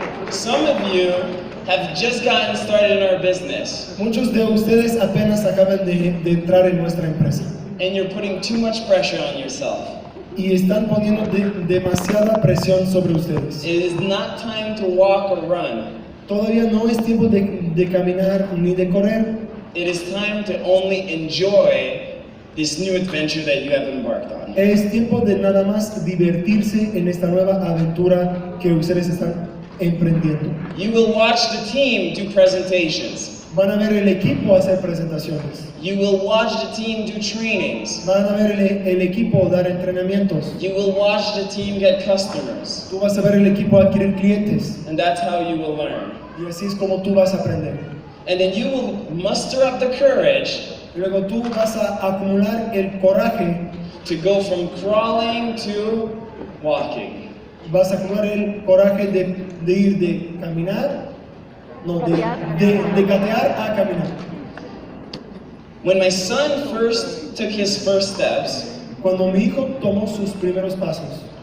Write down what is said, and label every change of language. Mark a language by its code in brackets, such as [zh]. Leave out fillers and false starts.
[en] Some of you have just gotten started in our business [es] Muchos de ustedes apenas acaban de entrar en nuestra empresa [en] and you're putting too much pressure on yourself. [es] y están poniendo demasiada presión sobre ustedes. [en] It is not time to walk or run. [es] Todavía no es tiempo de caminar ni de correr. [en] It is time to only enjoy this new adventure that you have embarked on. [es] Es tiempo de nada más divertirse en esta nueva aventura que ustedes están emprendiendo. [en] You will watch the team do presentations. [es] Van a ver el equipo hacer presentaciones. [en] You will watch the team do trainings. [es] Van a ver el equipo dar entrenamientos. [en] You will watch the team get customers. [es] Tú vas a ver el equipo adquirir clientes. [en] And that's how you will learn. [es] Y así es como tú vas a aprender. [en] And then you will muster up the courage [es] Y luego tú vas a acumular el coraje. [en] to go from crawling to walking. [es] Vas a acumular el coraje de ir de caminar. No, de gatear a caminar. [en] When my son first took his first steps, [es] Cuando mi hijo tomó sus primeros pasos,